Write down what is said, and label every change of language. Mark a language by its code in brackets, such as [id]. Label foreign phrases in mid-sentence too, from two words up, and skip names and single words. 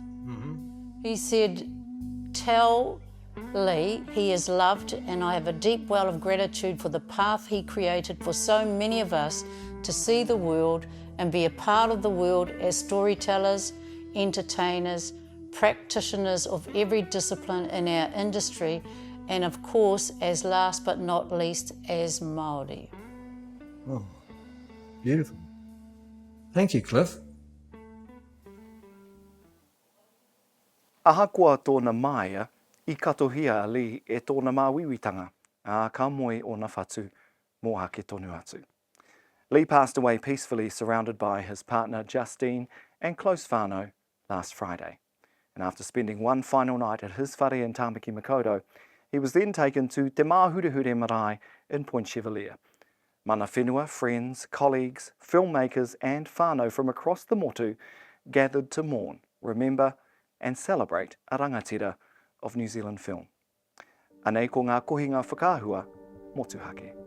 [en] He said, tell Lee he is loved and I have a deep well of gratitude for the path he created for so many of us to see the world and be a part of the world as storytellers, entertainers, practitioners of every discipline in our industry, and of course, as last but not least, as Māori. Oh, beautiful. Thank you, Cliff. [mi] Ahakoa tōna maia I katohia a Lee e tōna māwiwitanga a ka moe o na whatu mō hake tonu atu. [en] Lee passed away peacefully surrounded by his partner Justine and close whānau last Friday. And after spending one final night at his whare in Tāmaki Makaurau, he was then taken to Te Māhurehure Marae in Point Chevalier. [mi] Mana whenua, [en] friends, colleagues, filmmakers and whānau from across the motu gathered to mourn, remember and celebrate a rangatira of New Zealand film. [mi] Anei ko ngā kohinga whakāhua motuhake.